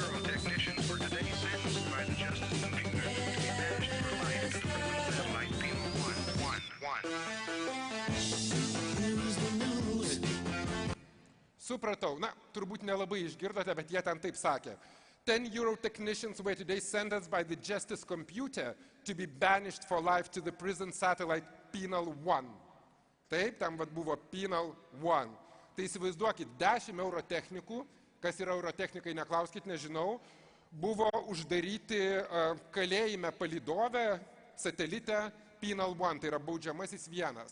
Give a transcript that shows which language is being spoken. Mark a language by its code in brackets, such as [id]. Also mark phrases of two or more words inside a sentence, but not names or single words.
[lt] Supratau, na, turbūt nelabai išgirdote, bet jie ten taip sakė. [en] 10 euro technicians were today sentenced by the justice computer to be banished for life to the prison satellite Penal 1. [lt] Taip, ten buvo Penal 1. Tai įsivaizduokit, 10 euro technikų, kas yra eurotechnikai, neklauskit, nežinau, buvo uždaryti kalėjime palydovę, satelitę Penal 1, tai yra baudžiamasis vienas.